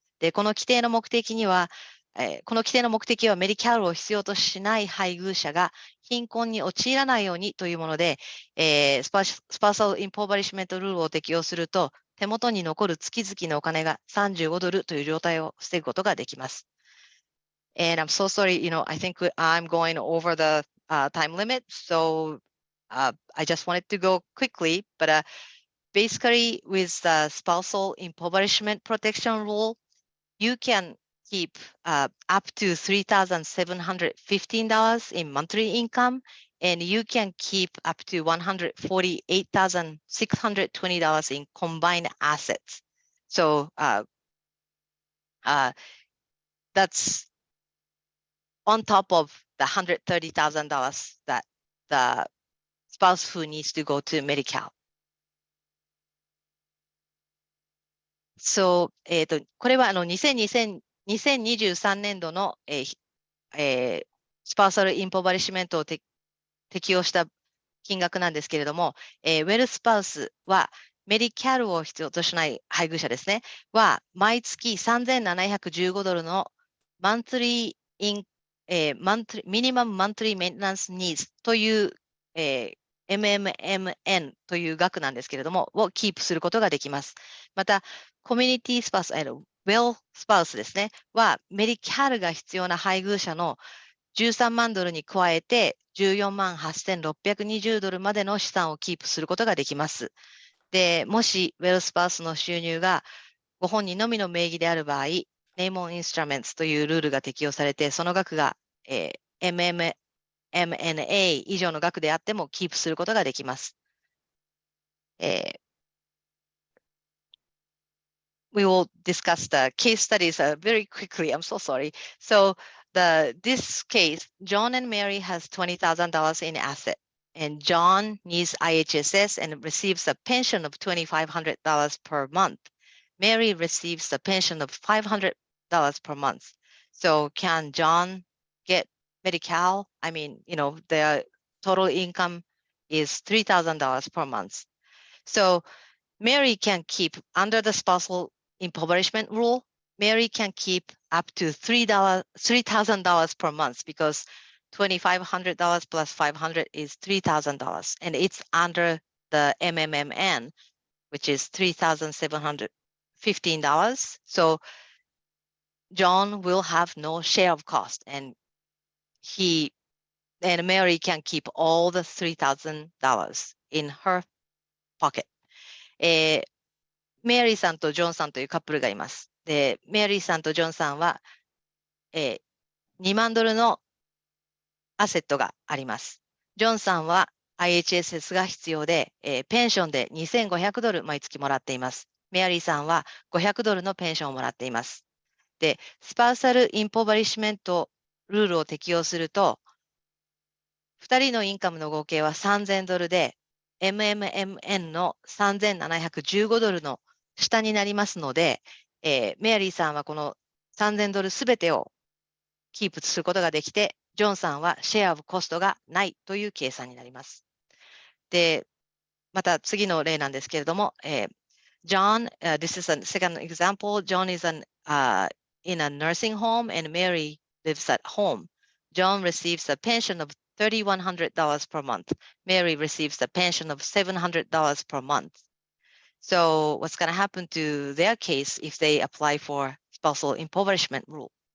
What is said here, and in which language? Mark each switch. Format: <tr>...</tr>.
<ja>で、この規定の目的は MediCal を必要としない配偶者が貧困に陥らないようにというもので、スパーサル・インポーバリッシュメント・ルールを適用すると、手元に残る月々のお金が35ドルという状態を防ぐことができます。</ja> <en>And I'm so sorry, I think I'm going over the time limit, so I just wanted to go quickly, but basically with the spousal impoverishment protection rule, you can keep up to $3,715 in monthly income, and you can keep up to $148,620 in combined assets. So that's on top of the $130,000 that the spouse who needs to go to MediCal.</en> <ja>So, これは2023年度の、スパーサル・インポバリッシュメントを適用した金額なんですけれども、ウェルスパウスはメディキャルを必要としない配偶者ですね、は毎月$3,715のマンスリーイン、ミニマムマンスリーメンテナンスニーズという、MMMN という額なんですけれども、をキープすることができます。また、コミュニティスパウス、ウェルスパウスですね、はメディキャルが必要な配偶者の$13万に加えて$148,620までの資産をキープすることができます。で、もしウェルスパウスの収入がご本人のみの名義である場合、ネームオンインストラメンツというルールが適用されて、その額が、MMNA 以上の額であってもキープすることができます。</ja> <en>We will discuss the case studies very quickly. I'm so sorry. So this case, John and Mary has $20,000 in asset, and John needs IHSS and receives a pension of $2,500 per month. Mary receives a pension of $500 per month. So can John get Medi-Cal? I mean, the total income is $3,000 per month. So Mary can keep, under the spousal impoverishment rule, Mary can keep up to $3,000 per month because $2,500 plus $500 is $3,000, and it's under the MMMN, which is $3,715. So John will have no share of cost, and Mary can keep all the $3,000 in her pocket.</en> <ja>メリーさんとジョンさんというカップルがいます。で、メリーさんとジョンさんは、$2万のアセットがあります。ジョンさんは IHSS が必要で、ペンションで$2,500毎月もらっています。メリーさんは$500のペンションをもらっています。で、スパウサルインポバリッシュメントルールを適用すると、2人のインカムの合計は$3,000で、MMMN の$3,715の下になりますので、メアリーさんはこの$3,000すべてをキープすることができて、ジョンさんはシェアオブコストがないという計算になります。で、また次の例なんですけれども、</ja> <en>John, this is a second example. John is in a nursing home and Mary lives at home. John receives a pension of $3,100 per month. Mary receives a pension of $700 per month. So what's going to happen to their case if they apply for spousal impoverishment rule?</en>